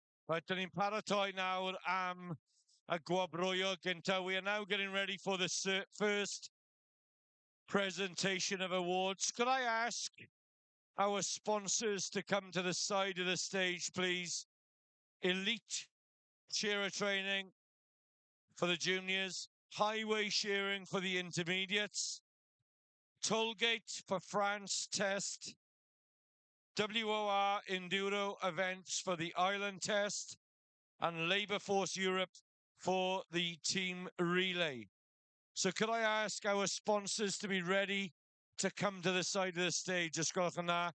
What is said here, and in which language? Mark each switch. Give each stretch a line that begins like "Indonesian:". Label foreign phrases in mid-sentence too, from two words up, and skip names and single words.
Welsh: Right, dan ni'n paratoi nawr am y gwabrwyo gynta.
English: We are now getting ready for the first presentation of awards. Could I ask our sponsors to come to the side of the stage, please? Elite shearer training for the juniors, highway shearing for the intermediates, tollgate for France test, WOR enduro events for the island test, and Labour Force Europe for the team relay. So could I ask our sponsors to be ready to come to the side of the stage?
Welsh: Os gwelwch yn dda.